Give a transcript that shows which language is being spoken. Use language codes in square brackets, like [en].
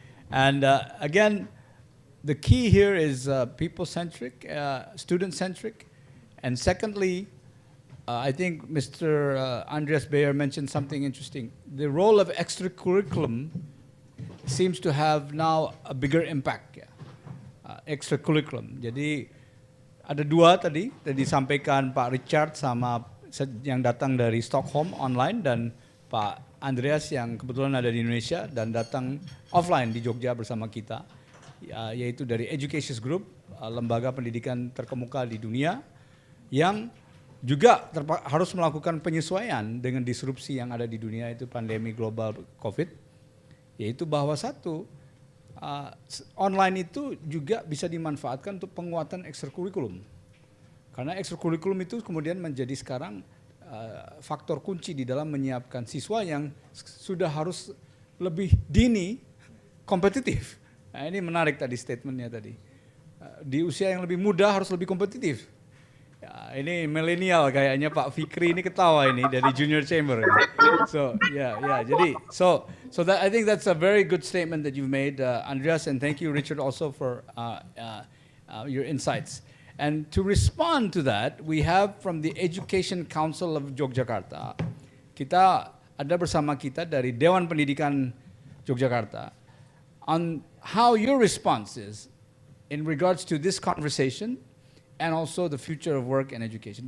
[en] And again, the key here is people-centric, student-centric, and secondly, I think Mr. Andreas Bayer mentioned something interesting. The role of extracurriculum seems to have now a bigger impact. Extracurriculum. [id] Jadi ada dua tadi disampaikan Pak Richard sama yang datang dari Stockholm online dan Pak Andreas yang kebetulan ada di Indonesia dan datang offline di Jogja bersama kita, yaitu dari Educations Group, lembaga pendidikan terkemuka di dunia yang juga harus melakukan penyesuaian dengan disrupsi yang ada di dunia, itu pandemi global COVID, yaitu bahwa satu, online itu juga bisa dimanfaatkan untuk penguatan ekstrakurikulum. Karena ekstrakurikulum itu kemudian menjadi sekarang faktor kunci di dalam menyiapkan siswa yang sudah harus lebih dini kompetitif. Nah, ini menarik tadi statementnya tadi. Di usia yang lebih muda harus lebih kompetitif. Ya, ini milenial kayaknya Pak Fikri ini ketawa ini dari Junior Chamber. [en] So [id] jadi [en] so that I think that's a very good statement that you've made, Andreas, and thank you, Richard, also for your insights. And to respond to that, we have from the Education Council of Yogyakarta, [id] kita ada bersama kita dari Dewan Pendidikan Yogyakarta, [en] on how your response is in regards to this conversation and also the future of work and education.